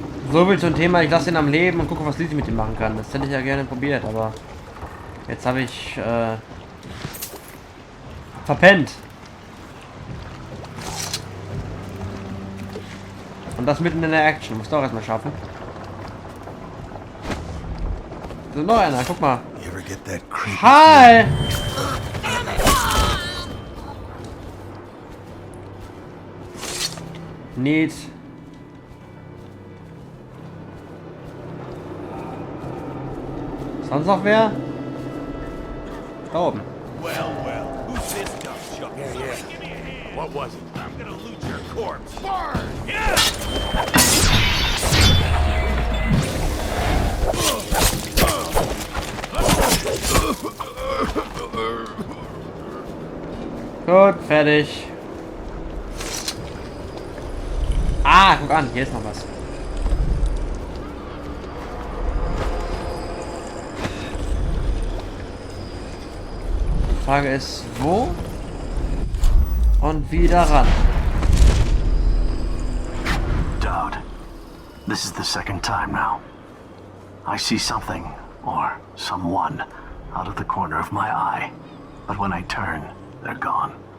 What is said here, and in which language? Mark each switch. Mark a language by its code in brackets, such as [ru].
[de] So viel zum Thema, ich lasse ihn am Leben und gucke, was Lizzie mit ihm machen kann. Das hätte ich ja gerne probiert, aber jetzt habe ich verpennt. Und das mitten in der Action. Muss doch erstmal schaffen. So, noch einer, guck mal. [en] You ever get that creepy Hi! Neat. [de] Sonst noch wer? Da oben. [en] Well, who's this dumb chuck? Yeah. What was it? I'm gonna loot your corpse. Burn! Yeah! [de] Gut, fertig. Ah, guck an, hier ist noch was. Die Frage ist, wo und wie daran. [en] Dowd, this is the second time now. I see something, or someone, out of the corner of my eye. But when I turn, they're gone.